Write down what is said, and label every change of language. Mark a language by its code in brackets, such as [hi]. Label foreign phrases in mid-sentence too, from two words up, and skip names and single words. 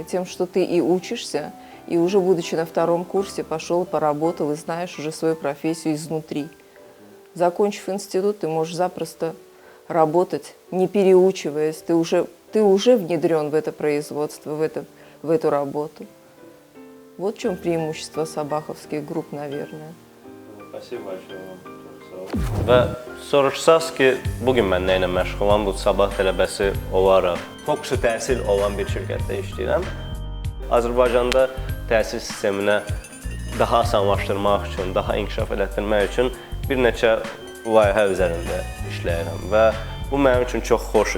[ru] Тем, что ты и учишься, и уже будучи на 2-м курсе пошел, поработал и знаешь уже свою профессию изнутри. Закончив институт, ты можешь запросто работать, не переучиваясь. Ты уже внедрен в это производство, в эту работу. Вот в чем преимущество сабаховских групп, наверное. Спасибо большое. [az] Çox sağ ol. Və soruşsaz ki, bugün mən nə ilə məşğulam, bu sabah tələbəsi olaraq fokusu təhsil olan bir şirkətdə işləyirəm. Azərbaycanda təhsil sisteminə daha asanlaşdırmaq üçün, daha inkişaf elətdirmək üçün bir neçə layihə üzərində işləyirəm və bu mənim üçün çox xoşdur.